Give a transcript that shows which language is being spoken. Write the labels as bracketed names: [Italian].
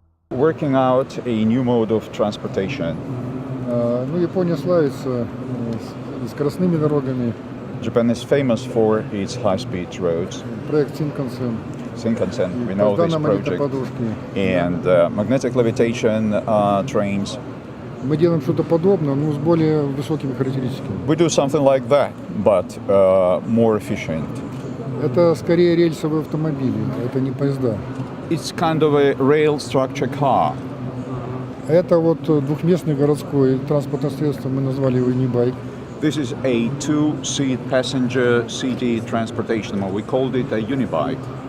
[English] working out a new mode of transportation. [Russian] Ну, Япония славится скоростными дорогами. [English] Japan is famous for its high-speed roads. [Russian] Проект Shinkansen, [English] we know this project. And magnetic levitation trains. [Russian] Мы делаем что-то подобное, но с более высокими характеристиками. [English] We do something like that, but more efficient. [Russian] Это скорее рельсовые автомобили, это не поезда. [English] It's kind of a rail structure car. [Russian] Это вот двухместный городской транспортное средство, мы назвали его «Унибайк». [English] This is a two-seat passenger city transportation, we called it a unibike.